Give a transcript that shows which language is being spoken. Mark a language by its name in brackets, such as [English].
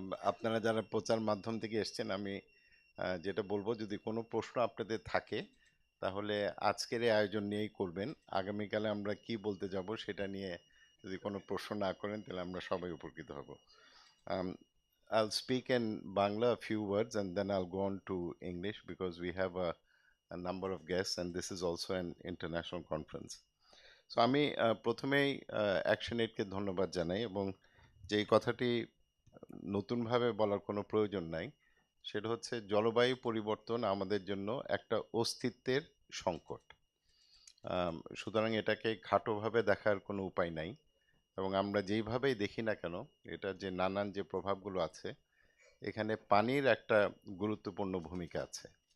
[Bangla] আপনারা যারা প্রচার মাধ্যম থেকে এসেছেন, আমি যেটা বলবো, যদি কোনো প্রশ্ন আপনাদের থাকে তাহলে আজকের এই আয়োজন নিয়েই করবেন। আগামীকালে আমরা কি বলতে যাব সেটা নিয়ে যদি কোনো প্রশ্ন না করেন তাহলে আমরা সবাই উপকৃত হব। [English] I'll speak in Bangla a few words and then I'll go on to English because we have a a number of guests, and this is also an international conference. [Bangla] So আমি প্রথমেই অ্যাকশন এইডকে ধন্যবাদ জানাই এবং যেই কথাটি নতুনভাবে বলার কোনো প্রয়োজন নাই সেটা হচ্ছে জলবায়ু পরিবর্তন আমাদের জন্য একটা অস্তিত্বের সংকট। সুতরাং এটাকে খাটোভাবে দেখার কোনো উপায় নাই এবং আমরা যেইভাবেই দেখি না কেন এটা যে নানান যে প্রভাবগুলো আছে এখানে পানির একটা গুরুত্বপূর্ণ ভূমিকা আছে।